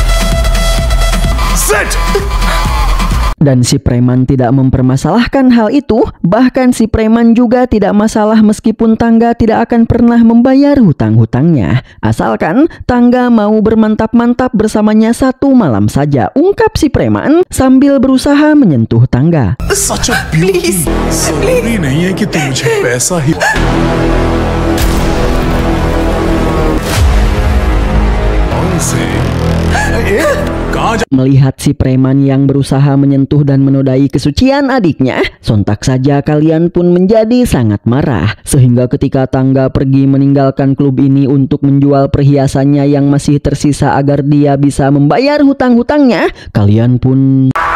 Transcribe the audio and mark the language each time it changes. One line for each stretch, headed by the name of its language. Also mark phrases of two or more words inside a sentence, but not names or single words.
Indonesian: Dan si preman tidak mempermasalahkan hal itu. Bahkan si preman juga tidak masalah meskipun Tangga tidak akan pernah membayar hutang-hutangnya, asalkan Tangga mau bermantap-mantap bersamanya satu malam saja, ungkap si preman sambil berusaha menyentuh Tangga. Please,
Hindi: जरूरी नहीं है कि तुम मुझे पैसा ही
Indonesian: Melihat si preman yang berusaha menyentuh dan menodai kesucian adiknya, sontak saja kalian pun menjadi sangat marah. Sehingga ketika Tangga pergi meninggalkan klub ini untuk menjual perhiasannya yang masih tersisa agar dia bisa membayar hutang-hutangnya, kalian pun...